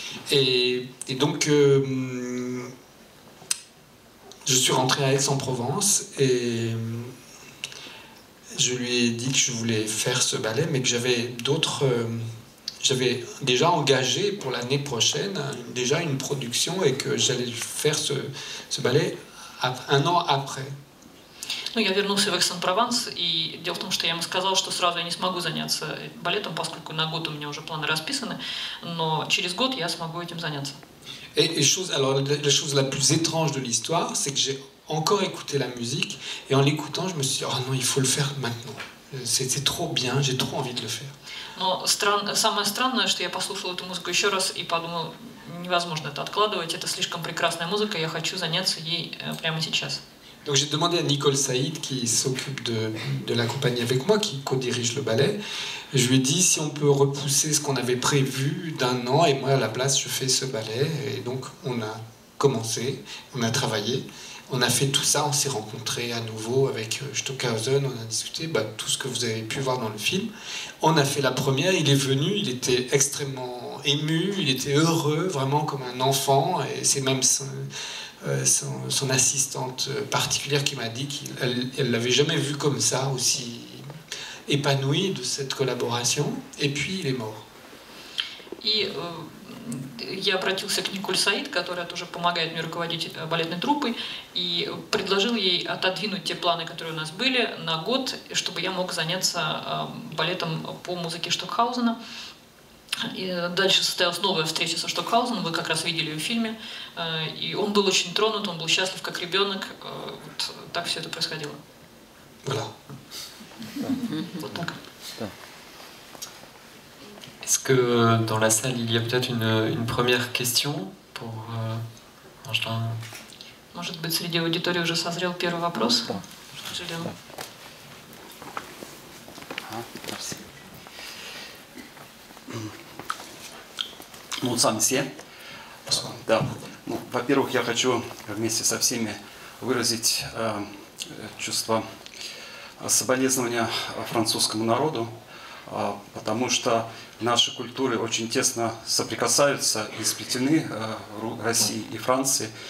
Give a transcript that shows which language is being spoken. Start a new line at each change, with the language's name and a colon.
French: Et donc, je suis rentré à Aix-en-Provence et je lui ai dit que je voulais faire ce ballet, mais que j'avais j'avais déjà engagé pour l'année prochaine déjà une production et que j'allais faire ce ballet un an après.
Russian: Ну, я вернулся в Aix-en-Provence, и дело в том, что я ему сказал, что сразу я не смогу заняться балетом, поскольку на год у меня уже планы расписаны, но через год я смогу этим заняться.
French: Alors, la chose la plus étrange de l'histoire, c'est que j'ai encore écouté la musique, et en l'écoutant, je me suis dit, oh non, il faut le faire maintenant. C'est trop bien, j'ai trop envie de le faire.
Russian: Но самое странное, что я послушала эту музыку еще раз и подумала, невозможно это откладывать, это слишком прекрасная музыка, я хочу заняться ей прямо сейчас.
French: Donc j'ai demandé à Nicole Saïd, qui s'occupe de la compagnie avec moi, qui co-dirige le ballet, je lui ai dit si on peut repousser ce qu'on avait prévu d'un an, et moi à la place je fais ce ballet. Et donc on a commencé, on a travaillé, on a fait tout ça, on s'est rencontrés à nouveau avec Stockhausen, on a discuté tout ce que vous avez pu voir dans le film. On a fait la première, il est venu, il était extrêmement ému, il était heureux, vraiment comme un enfant, et c'est même son assistante particulière qui m'a dit qu'elle ne l'avait jamais vu comme ça, aussi épanoui de cette collaboration, et puis il est mort.
Russian: И я обратился к Николь Саид, которая тоже помогает мне руководить балетной труппой, и предложил ей отодвинуть те планы, которые у нас были, на год, чтобы я мог заняться балетом по музыке Штокхаузена. И дальше состоялась новая встреча со Штокхаузеном, вы как раз видели ее в фильме, и он был очень тронут, он был счастлив как ребенок, вот так все это происходило.
French: Voilà.
Russian: Вот так.
French: Est-ce que dans la salle il y a peut-être une première question pour Angelin?
Russian: Может быть, среди аудитории уже созрел первый вопрос?
French: Julien.
Russian: Ну, сам все. Да. Ну, во-первых, я хочу вместе со всеми выразить чувство соболезнования французскому народу, потому что наши культуры очень тесно соприкасаются и сплетены в России и Франции.